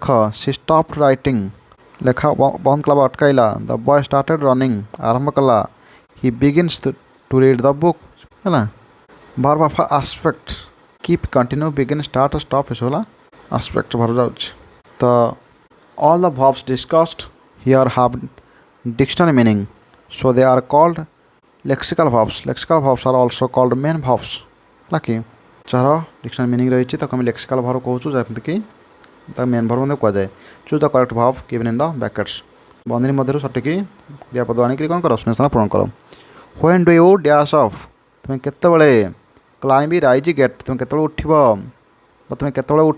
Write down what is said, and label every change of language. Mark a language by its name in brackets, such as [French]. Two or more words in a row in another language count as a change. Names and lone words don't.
[English] She stopped writing, [Odia] ଲେଖା ବନ୍ଦ କଲା ବା ଅଟକାଇଲା। [English] The boy started running, [Odia] ଆରମ୍ଭ କଲା। [English] He begins to read the book, ହେଲା। Verb of aspect, keep, continue, begin, start, stop [Odia] ଏସବୁ ହେଲା [English] aspect verb ଯାଉଛି। ତ all the verbs discussed here have dictionary meaning, so they are called lexical verbs. Lexical verbs are also called main verbs, like [Odia] ଯାହାର [English] dictionary meaning [Odia] ରହିଛି ତାକୁ ଆମେ [English] lexical verb [Odia] କହୁଛୁ, ଯେମିତିକି ତାକୁ [English] main verb [Odia] ମଧ୍ୟ କୁହାଯାଏ। [English] Choose the correct verb given in the brackets, [Odia] ବନ୍ଧନୀ ମଧ୍ୟରୁ ସଠିକ୍ କ୍ରିୟାପଦ ଆଣିକି କ'ଣ କର, ଶୂନ୍ୟସ୍ଥାନ ପୂରଣ କର। [English] When do you dash off, [Odia] ତୁମେ କେତେବେଳେ। [English] climb rise get, [Odia] ତୁମେ କେତେବେଳେ ଉଠିବ ବା ତୁମେ କେତେବେଳେ ଉଠ।